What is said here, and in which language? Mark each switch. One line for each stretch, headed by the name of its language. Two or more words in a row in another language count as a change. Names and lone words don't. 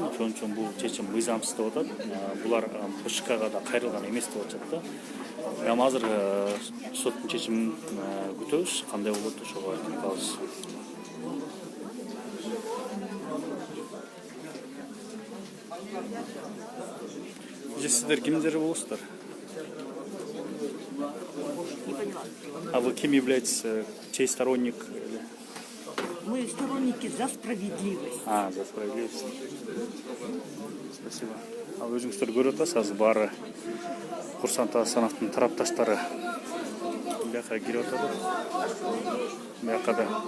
Kyrgyz: Ошон үчүн бул чечим мыйзамсыз деп атат. Булар БШКга да кайрылган эмес деп атышат да. Эми азыр соттун чечимин күтөбүз. Кандай болот ошого айтып калабыз. Сиздер кимдер болосуздар?
Russian: А вы кем являетесь? Чей сторонник? Мы сторонники за справедливость. За справедливость. Спасибо.
Kyrgyz: Ал өзүңүздөр көрүп атасыз, азыр баары Курсант Асановдун тарапташтары бияка кирип атат. Бияка да.